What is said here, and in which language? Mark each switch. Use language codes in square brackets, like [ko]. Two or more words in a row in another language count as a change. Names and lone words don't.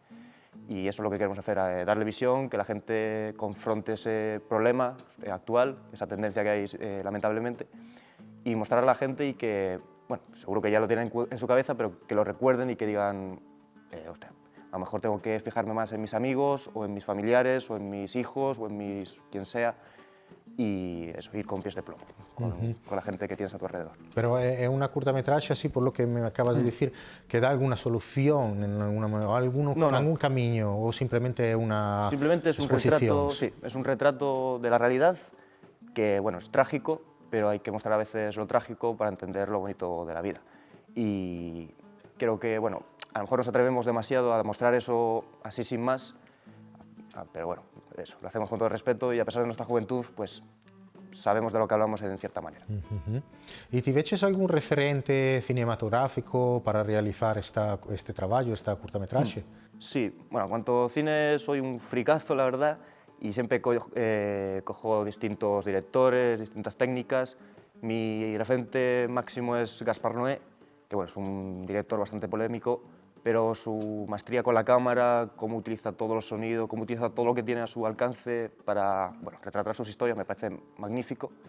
[es] Y eso es lo que queremos hacer, darle visión, que la gente confronte ese problema actual, esa tendencia que hay lamentablemente, y mostrar a la gente y que, bueno, seguro que ya lo tienen en su cabeza, pero que lo recuerden y que digan, hostia, a lo mejor tengo que fijarme más en mis amigos, o en mis familiares, o en mis hijos, o en quien sea, y eso, ir con pies de plomo, con la gente que tienes a tu alrededor. [gl] Pero é unha curtametraxe, así [es] por lo que me acabas de [gl] dicir, que dá alguna solución, algún camiño, ou simplemente é unha [es] Simplemente es un retrato, sí, es un retrato de la realidad que, bueno, es trágico, pero hay que mostrar a veces lo trágico para entender lo bonito de la vida. Y creo que, bueno, a lo mejor nos atrevemos demasiado a mostrar eso así sin más, pero bueno, eso, lo hacemos con todo el respeto y a pesar de nuestra juventud, pues sabemos de lo que hablamos en cierta manera. [gl] E tiveches algún referente cinematográfico para realizar este traballo, esta curtametraxe? [es] Sí, bueno, en cuanto a cine soy un fricazo, la verdad, y siempre cojo distintos directores, distintas técnicas. Mi referente máximo es Gaspar Noé, que bueno, es un director bastante polémico, pero su maestría con la cámara, cómo utiliza todos los sonidos, cómo utiliza todo lo que tiene a su alcance para retratar sus historias, me parece magnífico.